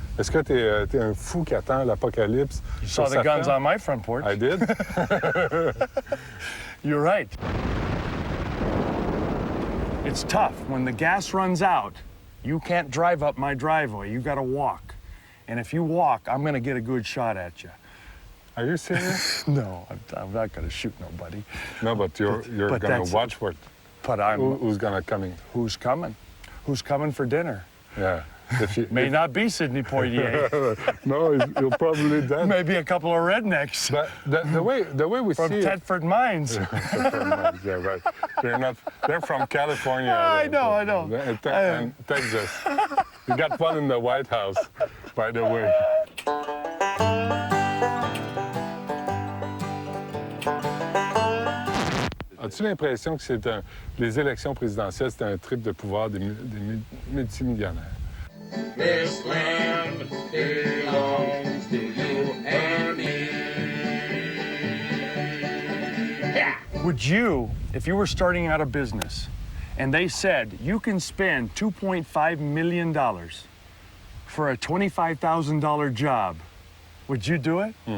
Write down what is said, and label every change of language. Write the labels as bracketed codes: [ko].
[fr] Est-ce que t'es un fou qui attend l'apocalypse? [en] You saw the guns on my front porch. I did. You're right. It's tough. When the gas runs out, you can't drive up my driveway. You got to walk. And if you walk, I'm going to get a good shot at you. Are you serious? No, I'm not going to shoot nobody. No, but you're going to watch what? But who's going to coming? Who's coming? Who's coming for dinner? Yeah. May not be Sidney Poitier. No, you'll probably dead. Maybe a couple of rednecks. But the way we from see Thetford Mines. Yeah, right. They're from California. I know. And Texas. You got one in the White House, by the way. [fr] As-tu l'impression que les élections présidentielles, c'est un trip de pouvoir des multimillionnaires? [en] This land belongs to you and me. Yeah. Would you, if you were starting out a business and they said you can spend $2.5 million for a $25,000 job, would you do it?